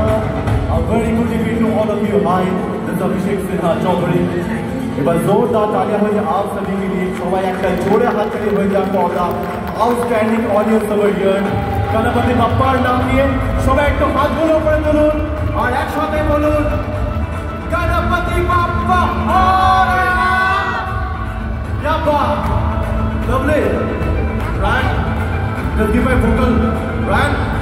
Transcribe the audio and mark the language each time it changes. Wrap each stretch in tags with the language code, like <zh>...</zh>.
<en>A very good evening to all of you. Hi, this is Abhishek Sinha Chaudhary.</en> <hi>एक बार जोरदार तालियां हो जाए आप सभी के लिए।</hi> <bn>সবাই একটা জোরে হাত তালি হয়ে যাক</bn> <en>for the outstanding audience over here.</en> <bn>Ganapati বাপ্পার নাম নিয়ে সবাই একটু হাতগুলো উপরে তুলুন আর একসাথে বলুন</bn> <mr>गणपति बाप्पा मोरया।</mr> <hi>क्या बात,</hi> <en>lovely, right? Just give my vocal, right?</en>